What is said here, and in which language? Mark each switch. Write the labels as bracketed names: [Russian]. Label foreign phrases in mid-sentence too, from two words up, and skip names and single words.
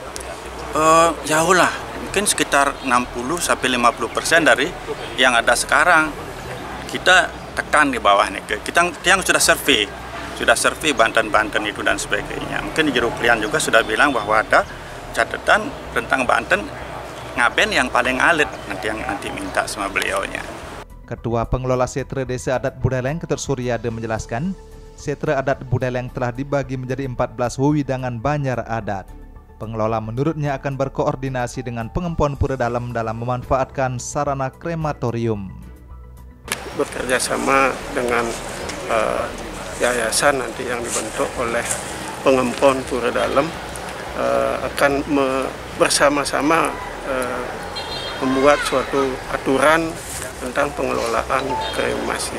[Indonesian] Jauh lah, mungkin sekitar 60-50% dari yang ada sekarang. Kita tekan di bawah nih, kita yang sudah survei Banten itu dan sebagainya. Mungkin di Jero Klian juga sudah bilang bahwa ada catatan tentang Banten Ngaben yang paling alit, nanti minta sama beliaunya. Ketua Pengelola Setre Desa Adat Buleleng, Ketut Suryade menjelaskan, Setre Adat Buleleng telah dibagi menjadi 14 wewidangan banjar adat. Pengelola menurutnya akan berkoordinasi dengan Pengempon Pura Dalem dalam memanfaatkan sarana krematorium. Bekerja sama dengan yayasan nanti yang dibentuk oleh Pengempon Pura Dalem akan bersama-sama membuat suatu aturan tentang pengelolaan kremasi.